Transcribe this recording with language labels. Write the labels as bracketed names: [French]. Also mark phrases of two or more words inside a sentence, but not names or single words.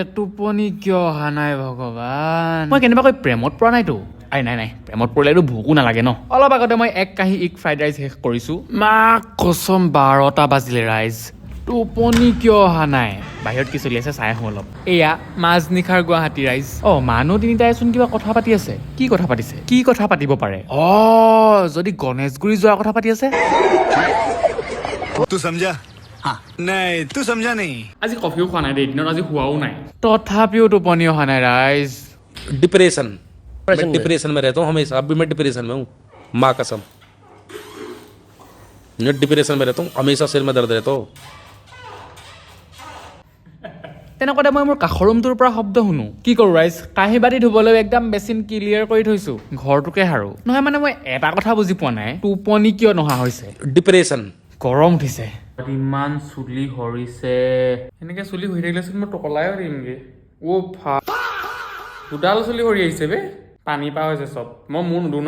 [Assamese] টোপনি কিয় অহা নাই ভগৱান মই কেনেবাকৈ প্ৰেমত পৰা নাইতো নাই প্ৰেমত পৰিলেতো ভোকো নালাগে ন অলপ আগতে মই এক কাঁহী [English] egg fried rice [Assamese] শেষ কৰিছো মাক কচম 12টা বাজিলে ৰাইজ টোপনি কিয় অহা নাই বাহিৰত কি চলি আছে চাই আহোঁ অলপ এয়া মাজনিশাৰ গুৱাহাটী ৰাইজ মানুহ তিনিটাইচোন কিবা কথা পাতি আছে কি কথা পাতিছে কি কথা পাতিব পাৰে যদি গণেশগুৰি যোৱাৰ কথা পাতি আছে [Hindi] तू समझा नहीं [Assamese] আজি কফিও খোৱা নাই দেই দিনত আজি শুৱাও নাই তথাপিও টোপনি অহা নাই ৰাইজ [Hindi] डिप्रेशन मैं डिप्रेशन में रहता हूँ हमेशा अब भी मैं डिप्रेशन में हूँ माँ कसम मैं डिप्रेशन में रहता हूँ हमेशा सिर में दर्द रहता हूँ [Assamese] তেনেকুৱাতে মই মোৰ কাষৰ ৰুমটোৰ পৰা শব্দ শুনো কি কৰোঁ ৰাইজ কাঁহী বাতি ধুবলৈ একদম [English] basin clear [Assamese] কৰি থৈছো ঘৰটোকে হাৰো নহয় মানে মই এটা কথা বুজি পোৱা নাই টোপনি কিয় নহা হৈছে [Hindi] डिप्रेशन [Assamese] গৰম উঠিছে ইমান চুলি সৰিছে এনেকে চুলি হৈ থাকিলেচোন মই টকলাই দিমগে দুডাল চুলি সৰি আহিছে বে পানী পা হৈছে চব মই মোৰ নুধুনো